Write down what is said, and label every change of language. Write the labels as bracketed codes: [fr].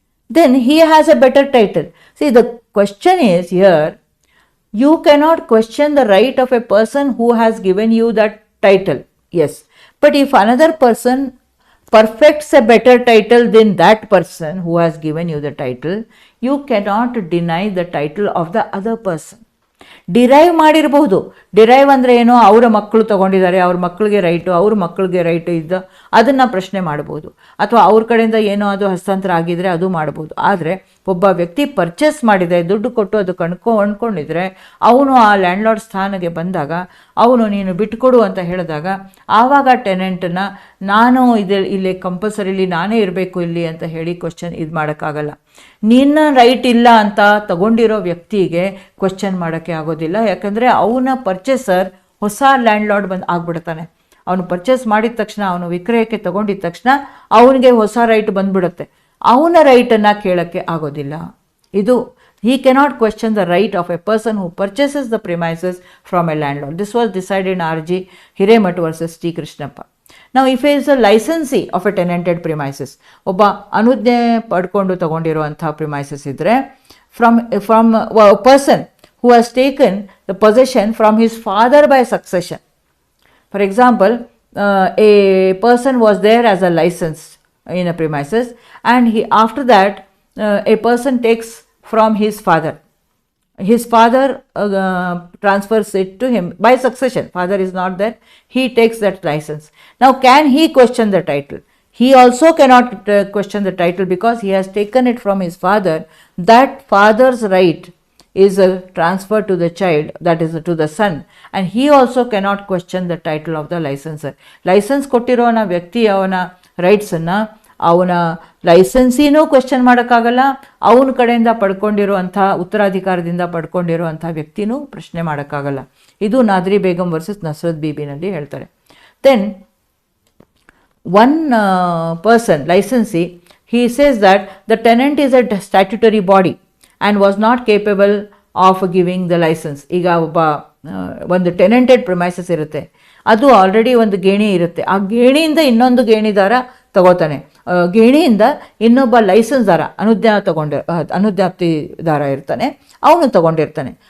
[en] Then he has a better title. See, the question is here, you cannot question the right of a person who has given you that title. Yes, but if another person perfects a better title than that person who has given you the title, you cannot deny the title of the other person. [kn] Derive ಮಾಡಿರಬಹುದು. Derive ಅಂದರೆ ಏನೋ, ಅವರ ಮಕ್ಕಳು ತಗೊಂಡಿದ್ದಾರೆ, ಅವ್ರ ಮಕ್ಕಳಿಗೆ right, ಅವ್ರ ಮಕ್ಕಳಿಗೆ ರೈಟು ಇದ್ದ ಅದನ್ನು ಪ್ರಶ್ನೆ ಮಾಡ್ಬೋದು, ಅಥವಾ ಅವ್ರ ಕಡೆಯಿಂದ ಏನೋ ಅದು ಹಸ್ತಾಂತರ ಆಗಿದರೆ ಅದು ಮಾಡ್ಬೋದು. ಆದರೆ ಒಬ್ಬ ವ್ಯಕ್ತಿ ಪರ್ಚೇಸ್ ಮಾಡಿದರೆ, ದುಡ್ಡು ಕೊಟ್ಟು ಅದು ಅಂದ್ಕೊಂಡಿದ್ರೆ, ಅವನು ಆ ಲ್ಯಾಂಡ್ಲಾರ್ಡ್ ಸ್ಥಾನಕ್ಕೆ ಬಂದಾಗ ಅವನು ನೀನು ಬಿಟ್ಟುಕೊಡು ಅಂತ ಹೇಳಿದಾಗ ಆವಾಗ ಟೆನೆಂಟನ್ನು ನಾನು ಇಲ್ಲಿ ಕಂಪಲ್ಸರಿಲಿ ನಾನೇ ಇರಬೇಕು ಇಲ್ಲಿ ಅಂತ ಹೇಳಿ ಕ್ವಶನ್ ಇದು ಮಾಡೋಕ್ಕಾಗಲ್ಲ. ನಿನ್ನ ರೈಟ್ ಇಲ್ಲ ಅಂತ ತಗೊಂಡಿರೋ ವ್ಯಕ್ತಿಗೆ ಕ್ವಶನ್ ಮಾಡೋಕ್ಕೆ ಆಗೋದಿಲ್ಲ. ಯಾಕಂದರೆ ಅವನ ಪರ್ಚೇಸರ್ ಹೊಸ ಲ್ಯಾಂಡ್ಲಾರ್ಡ್ ಆಗ್ಬಿಡ್ತಾನೆ. ಅವನು ಪರ್ಚೇಸ್ ಮಾಡಿದ ತಕ್ಷಣ, ಅವನು ವಿಕ್ರಯಕ್ಕೆ ತಗೊಂಡಿದ ತಕ್ಷಣ ಅವನಿಗೆ ಹೊಸ ರೈಟ್ ಬಂದ್ಬಿಡುತ್ತೆ. ಅವನ ರೈಟನ್ನು ಕೇಳೋಕ್ಕೆ ಆಗೋದಿಲ್ಲ. [en] ಇದು he cannot question the right of a person who purchases the premises from a landlord. This was decided in R.G. Hiremat versus T. Krishnappa. Now, if he is a licensee of a tenanted premises, [kn] ಒಬ್ಬ ಅನುಜ್ಞೆ ಪಡ್ಕೊಂಡು ತಗೊಂಡಿರುವಂಥ premises ಇದ್ದರೆ, [en] from a person who has taken the possession from his father by succession. For example, a person was there as a license in a premises, and after that a person takes from his father. His father transfers it to him by succession. Father is not there. He takes that license. Now, can he question the title? He also cannot question the title because he has taken it from his father. That father's right is transferred to the child, that is to the son, and he also cannot question the title of the licenser. [kn] License ಕೊಟ್ಟಿರೋನ ವ್ಯಕ್ತಿ ಅವನ ರೈಟ್ಸನ್ನು ಅವನ ಲೈಸೆನ್ಸಿನೂ question ಮಾಡೋಕ್ಕಾಗಲ್ಲ, ಅವನ ಕಡೆಯಿಂದ ಪಡ್ಕೊಂಡಿರುವಂಥ ಉತ್ತರಾಧಿಕಾರದಿಂದ ಪಡ್ಕೊಂಡಿರುವಂಥ ವ್ಯಕ್ತಿನೂ ಪ್ರಶ್ನೆ ಮಾಡೋಕ್ಕಾಗಲ್ಲ. ಇದು ನಾದ್ರಿ Begum versus Nushrat ಬೀಬಿನಲ್ಲಿ ಹೇಳ್ತಾರೆ. [en] Then one person licensee, he says that the tenant is a statutory body and was not capable of giving the license. [kn] ಈಗ ಒಂದು ಟೆನೆಂಟೆಡ್ ಪ್ರೊಮೈಸಸ್ ಇರುತ್ತೆ, ಅದು ಆಲ್ರೆಡಿ ಒಂದು ಗೇಣಿ ಇರುತ್ತೆ. ಆ ಗೇಣಿಯಿಂದ ಇನ್ನೊಂದು ಗೇಣಿದಾರ ತಗೋತಾನೆ, ಗೇಣಿಯಿಂದ ಇನ್ನೊಬ್ಬ ಲೈಸೆನ್ಸ್ದಾರ ಅನುಜ್ಞಾಪ್ತಿದಾರ ಇರ್ತಾನೆ, ಅವನು ತಗೊಂಡಿರ್ತಾನೆ.